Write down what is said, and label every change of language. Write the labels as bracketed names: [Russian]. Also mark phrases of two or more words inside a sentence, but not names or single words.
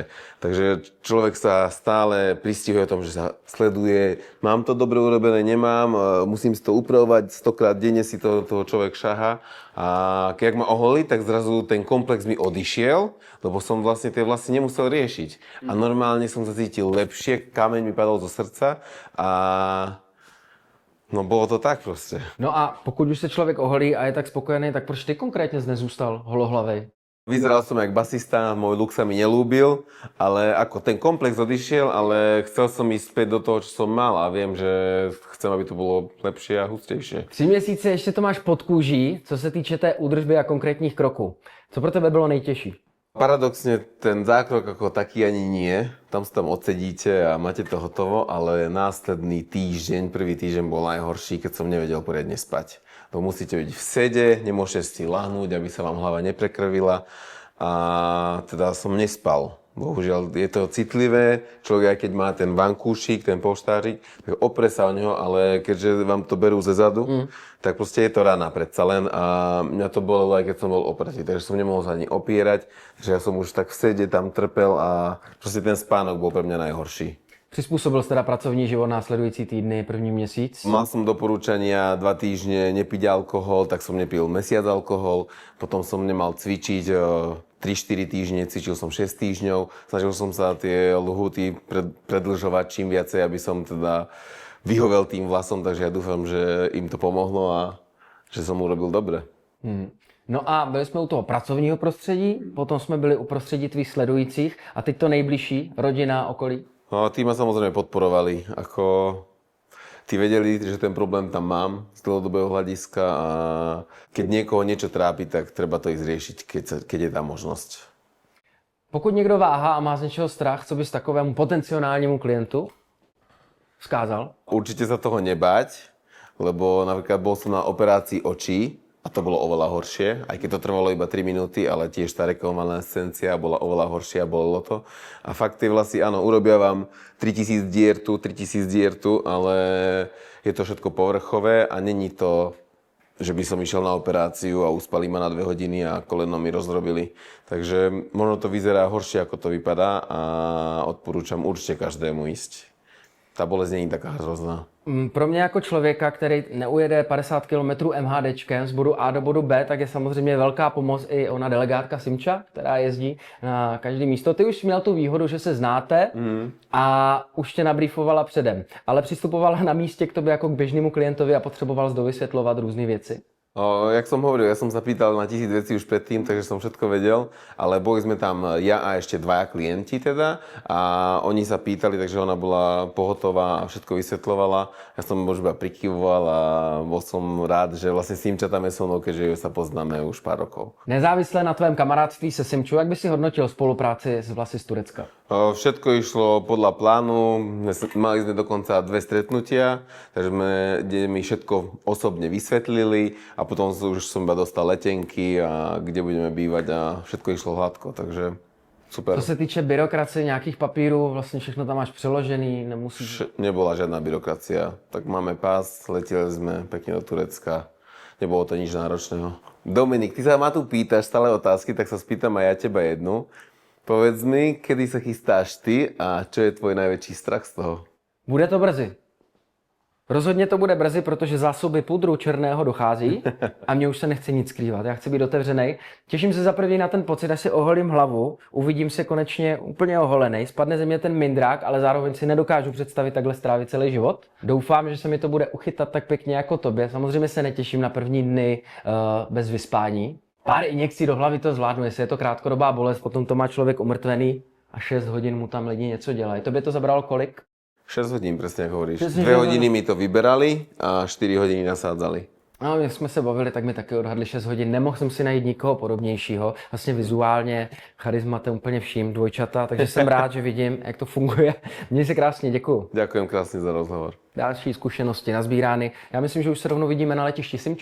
[Slovak] Takže človek sa stále pristihuje o tom, že sa sleduje, mám to dobre urobené, nemám, musím si to upravovať, 100-krát denne si toho človek šaha a keď ma oholí, tak zrazu ten komplex mi odišiel, lebo som vlastne tie vlasy nemusel riešiť. A normálne som sa cítil lepšie, kameň mi padol zo srdca a no bolo to tak proste. [Czech] No a pokud už se člověk oholí a je tak spokojený, tak proč ty konkrétně nezůstal holohlavej? [Slovak] Vyzeral som jak basista, môj look sa mi nelúbil, ale ako ten komplex odišiel, ale chcel som ísť späť do toho, čo som mal a viem, že chcem, aby to bolo lepšie a hustejšie. [Czech] 3 měsíce ještě to máš pod kůží, co se týče té údržby a konkrétních kroků. Co pro tebe bylo nejtěžší? [Slovak] Paradoxne ten zákrok ako taký ani nie, tam sa tam odsedíte a máte to hotovo, ale následný týždeň, prvý týždeň bol najhorší, keď som nevedel poriadne spať. To musíte byť v sede, nemôžete si lahnúť, aby sa vám hlava neprekrvila a teda som nespal. Bohužiaľ je to citlivé, človek aj keď má ten vankúšik, ten polštárik, tak opre sa o neho, ale keďže vám to berú ze zadu, tak proste je to rana predsa len a mňa to bolelo aj keď som bol opretý, takže som nemohol sa ani opierať, že ja som už tak v sede tam trpel a proste ten spánok bol pre mňa najhorší. [Czech] Přizpůsobil jsi teda pracovní život následující týdny, první měsíc? [Slovak] Mal som doporučenia 2 týždne nepiť alkohol, tak som nepil mesiac alkohol, potom som nemal cvičiť 3-4 týždne, cvičil som 6 týždňov, snažil som sa tie lhuty predĺžovať čím viacej, aby som teda vyhovel tým vlasom, takže ja dúfam, že im to pomohlo a že som urobil dobre. [Czech] No a byli jsme u toho pracovního prostředí, potom jsme byli u prostředí tvých sledujících a teď to nejbližší, rodina, okolí. No, [Slovak] tí ma samozrejme podporovali, ako tí vedeli, že ten problém tam mám z dlhodobého hľadiska a keď niekoho niečo trápi, tak treba to ísť riešiť, keď je tá možnosť. [Czech] Pokud někdo váhá a má z něčeho strach, co bys takovému potenciálnímu klientu vzkázal? [Slovak] Určite sa toho nebáť, lebo napríklad bol som na operácii očí a to bolo oveľa horšie, aj keď to trvalo iba 3 minúty, ale tiež tá rekonvalescencia bola oveľa horšia, bolelo to. A fakt tie vlasy, áno, urobia vám 3000 dier tu, ale je to všetko povrchové a není to, že by som išiel na operáciu a uspali ma na 2 hodiny a koleno mi rozdrobili. Takže možno to vyzerá horšie, ako to vypadá a odporúčam určite každému ísť. [Czech] Ta bolest není taká hrozná. Pro mě jako člověka, který neujede 50 km MHDčkem z bodu A do bodu B, tak je samozřejmě velká pomoc i ona delegátka Simča, která jezdí na každé místo. Ty už měl tu výhodu, že se znáte a už tě nabriefovala předem, ale přistupovala na místě k tobě jako k běžnému klientovi a potřeboval dovysvětlovat různé věci. [Slovak] Jak som hovoril, ja som sa pýtal na 1000 vecí už predtým, takže som všetko vedel, ale boli sme tam ja a ešte 2 klienti teda a oni sa pýtali, takže ona bola pohotová a všetko vysvetľovala. Ja som možno iba prikyvoval a bol som rád, že vlastne Simča tam je so mnou, keďže ju sa poznáme už pár rokov. [Czech] Nezávisle na tvém kamarádství se Simčou, jak by si hodnotil spolupráci s vlasy z Turecka? [Slovak] Všetko išlo podľa plánu, mali sme dokonca 2 stretnutia, takže kde mi všetko osobne vysvetlili a potom už som iba dostal letenky a kde budeme bývať a všetko išlo hladko, takže super. [Czech] Co se týče byrokracie, nějakých papírů, vlastně všechno tam máš přeložený, nemusíš... [Slovak] Nebola žiadna byrokracia, tak máme pás, leteli sme pekne do Turecka, nebolo to nič náročného. Dominik, ty sa ma tu pýtaš stále otázky, tak sa spýtam aj ja teba jednu. Povedz mi, kedy sa chystáš ty a čo je tvoj najväčší strach z toho? [Czech] Bude to brzy. Rozhodně to bude brzy, protože zásoby pudru černého dochází a mně už se nechce nic skrývat. Já chci být otevřenej. Těším se za první na ten pocit, až si oholím hlavu, uvidím se konečně úplně oholenej, spadne ze mě ten mindrák, ale zároveň si nedokážu představit takhle strávit celý život. Doufám, že se mi to bude uchytat tak pěkně jako tobě. Samozřejmě se netěším na první dny bez vyspání. Pár injekcí do hlavy to zvládnu, jestli je to krátkodobá bolest, potom to má člověk umrtvený a 6 hodin mu tam lidi něco dělají. Tobě to zabralo kolik? [Slovak] 6 hodín, presne ako hovoríš. 2 hodiny mi to vyberali a 4 hodiny nasádzali. [Czech] No, jak jsme se bavili, tak mi taky odhadli 6 hodin. Nemohl jsem si najít nikoho podobnějšího. Vlastně vizuálně, charizmatem úplně vším, dvojčata, takže jsem rád, že vidím, jak to funguje. Měj se krásně, děkuju. [Slovak] Ďakujem krásne za rozhovor. [Czech] Další zkušenosti nazbírány. Já myslím, že už se rovnou vidíme na letišti.